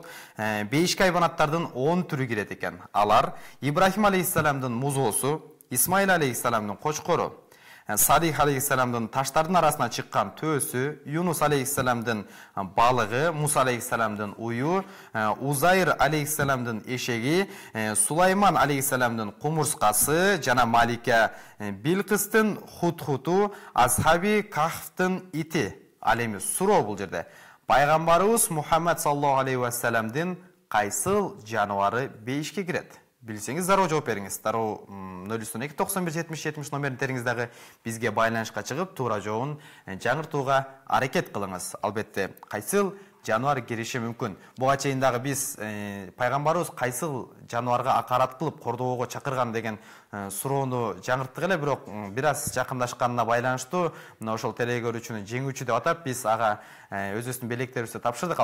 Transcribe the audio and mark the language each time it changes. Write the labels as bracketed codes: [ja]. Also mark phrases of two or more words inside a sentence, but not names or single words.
[ky] Бейишки айбанаттардын 10 түрү кирет экен. Алар Ибрахим алейхиссаламдын музоосу, Исмаил алейхиссаламдын кочкору, Салих алейхиссаламдын таштардын арасына чыккан төөсү, Юнус алейхиссаламдын балыгы, Муса алейхиссаламдын уyu, Узайр алейхиссаламдын эшеги, Сулайман алейхиссаламдын кумурскасы жана Малика Билкыстын хутхуту, Асхаби Кахфтын ити. Ал эми суроо бул жерде. Пайгамбарыбыз Мухаммад [ar] صلى الله عليه وسلم [ky] кайсыл жаныбары бейишке кирет? Билсеңиз зароо жооп бериңиз. Дароо 012 91 70 70 номерин териңиздеги бизге байланышка чыгып, туура жообун жаңыртууга аракет кылыңыз. Албетте, кайсыл жаныбар кириши мүмкүн. Буга чейин дагы биз пайгамбарыбыз кайсыл жаныбарга акарат кылып кордоого чакырган деген суроону жаңырттык эле, бирок бир аз жакындашканына байланыштуу мына ошол телекөрүүчүнү жеңүүчү деп атап биз ага өзүбүздүн белектерибизди тапшырдык.